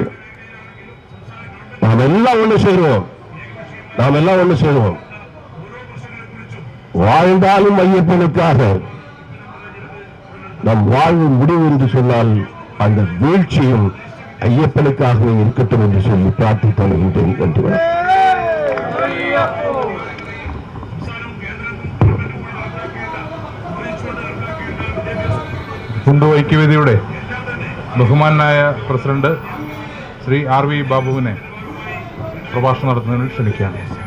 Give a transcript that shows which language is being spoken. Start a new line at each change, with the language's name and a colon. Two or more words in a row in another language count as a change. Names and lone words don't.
Tamil: நாம் எல்லாம் ஒன்று செய்வோம், நாம் எல்லாம் ஒன்று செய்வோம். வாழ்ந்தாலும் ஐயப்பனுக்காக நம் வாழ்வு முடிவு என்று சொன்னால் அந்த வீழ்ச்சியும் ஐயப்பனுக்காகவே இருக்கட்டும் என்று சொல்லி பிரார்த்தித்தருகின்றேன் என்று
Malayalam: ഹിന്ദു ഐക്യവേദിയുടെ ബഹുമാനായ പ്രസിഡന്റ് ശ്രീ RV ബാബുവിനെ പ്രഭാഷണം നടത്തുന്നതിന് ക്ഷണിക്കുകയാണ്.